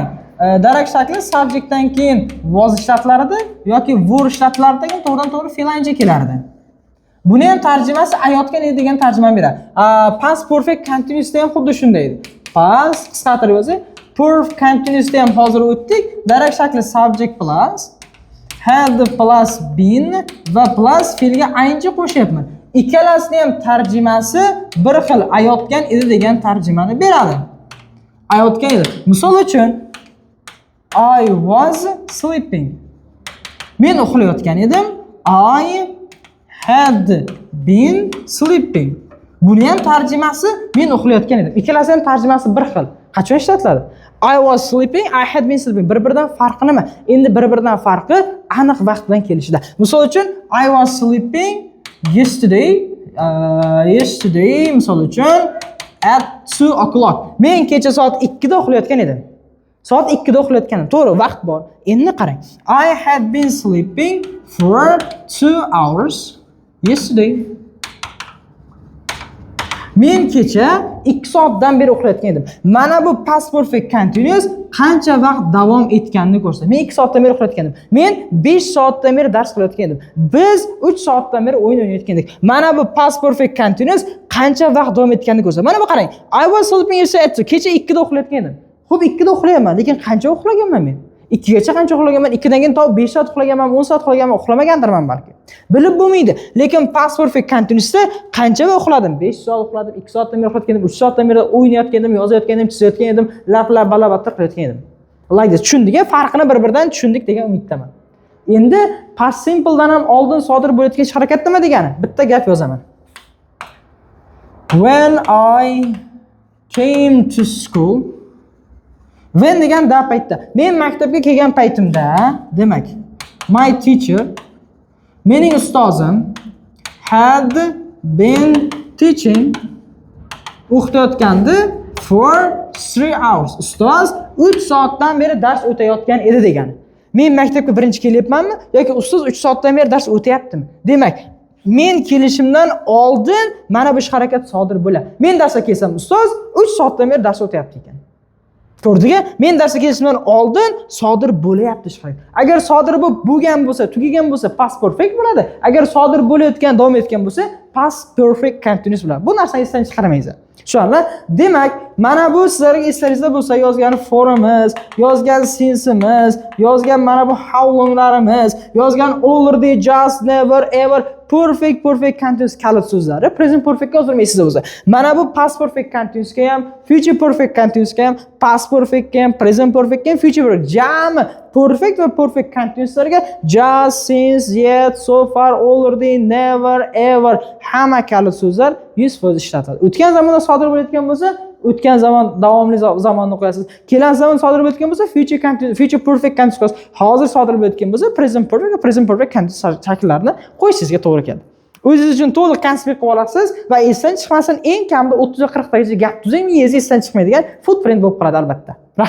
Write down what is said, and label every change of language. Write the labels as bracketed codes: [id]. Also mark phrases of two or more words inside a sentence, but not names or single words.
[uz] Darak shakli subjectdan keyin was ishlatilardi yoki were ishlatilardi degan to'g'ridan-to'g'ri fe'l kelardi. Buni ham tarjimasi ayotgan edi degan tarjimani beradi. [en] Past perfect continuous [uz] ham xuddi shunday edi. Past qisqartirib yozsak, [en] perfect continuous [uz] ham hozir o'tdik. Darak shakli subject plus had plus been va plus fe'lga ing qo'shyapman. Ikkalasini ham tarjimasi bir xil ayotgan edi degan tarjimani beradi. Ayotgan edi. Misol uchun [en] I was sleeping. [uz] Men uxlayotgan edim. [en] I had been sleeping. [uz] Buni ham tarjimasi men uxlayotgan edim. Ikkalasi ham tarjimasi bir xil. Qachon ishlatiladi? [en] I was sleeping, I had been sleeping. [uz] Bir-biridan farqi nima? Endi bir-biridan farqi aniq vaqt bilan kelishida. Misol uchun [en] I was sleeping yesterday [uz] misol uchun [en] at 2 o'clock. [uz] Men kecha soat 2 da uxlayotgan edim. Soat 2 da uxlayotganim. To'g'ri, vaqt bor. Endi qarang. [en] I had been sleeping for 2 hours yesterday. [uz] Men kecha 2 soatdan beri uxlayotgan edim. Mana bu [en] past perfect continuous [uz] qancha vaqt davom etganini ko'rsatadi. Men 2 soatdan beri uxlayotgan edim. Men 5 soatdan beri dars qilayotgan edim. Biz 3 soatdan beri o'yin o'ynayotgan edik. Mana bu [en] past perfect continuous [uz] qancha vaqt davom etganini ko'rsatadi. Mana bu qarang. [en] I was sleeping yesterday. [uz] Kecha 2 da uxlayotgan edim. Xo'p, 2 da uxlayapman, lekin qancha uxlaganman men? 2 gacha qancha uxlaganman? 2 dan keyin to 5 soat uxlaganman, 10 soat uxlaganman, uxlamagandirman balki. Bilib bo'lmaydi. Lekin [en] past perfect continuousda [uz] qancha uxladim? 5 soat uxladim, 2 soatdan beri uxlayotgan edim, 3 soatdan beri o'ynayotgan edim, yozayotgan edim, chizayotgan edim, lab balabatlar qilayotgan edim. [en] Like this. [uz] Tushundik, farqini bir-biridan tushundik degan umiddaman. Endi [en] past simple [uz] dan ham oldin sodir bo'layotgan harakat nima degani? Bitta gap yozaman. [en] When I came to school, when [uz] degan da paytda. Men maktabga kelgan paytimda, demak, [en] my teacher, [uz] mening ustozim [en] had been teaching, [uz] o'qitayotgandi [en] for 3 hours. [uz] Ustoz 3 soatdan beri dars o'tayotgan edi degani. Men maktabga birinchi kelyapmanmi yoki ustoz 3 soatdan beri dars o'tayaptimi? Demak, men kelishimdan oldin mana bu ish harakat sodir bo'ladi. Men darsga kelsam, ustoz 3 soatdan beri dars o'tayapti ekan. Ko'rdingmi? Men darsga kelishimdan oldin sodir bo'layapti ish harakat. Agar sodir bo'lgan bo'lsa, tugagan bo'lsa, [en] past perfect [uz] bo'ladi. Agar sodir bo'layotgan, davom etgan bo'lsa, [en] past perfect continuous [uz] bo'ladi. Bu narsani esdan chiqarmaysiz. Tushunarli? Demak, mana bu sizlarga eslaringizda bo'lsa, yozgan forimiz, yozgan since'imiz, yozgan mana bu how long'larimiz, yozgan already, just, never, ever, perfect continuous kalit so'zlari [en] present perfect [uz] ga o'zirmaysizlar bo'lsa. Mana bu [en] past perfect continuous [uz] ga ham, [en] future perfect continuous [uz] ga ham, [en] past perfect [uz] ga ham, [en] present perfect [uz] ga ham, [en] future perfect [uz] jami perfect va [en] perfect continuouslarga just, since, yet, so far, already, never, ever [uz] hamma kalit so'zlar 100% ishlatiladi. O'tgan zamonda sodir bo'layotgan bo'lsa, o'tgan zaman davomli zamonni qo'yasiz. Kelasi zaman sodir bo'layotgan bo'lsa, [en] future perfect continuous. [uz] Hozir sodir bo'layotgan bo'lsa, [en] present perfect continuous [uz] shakllarini qo'yishingizga to'g'ri keladi. O'zingiz uchun to'liq konspekt qilib olasiz va esdan chiqmasin, eng kamida 30-40 tagacha gap tuzing, esdan chiqmaydigan footprint bo'lib qoladi albatta.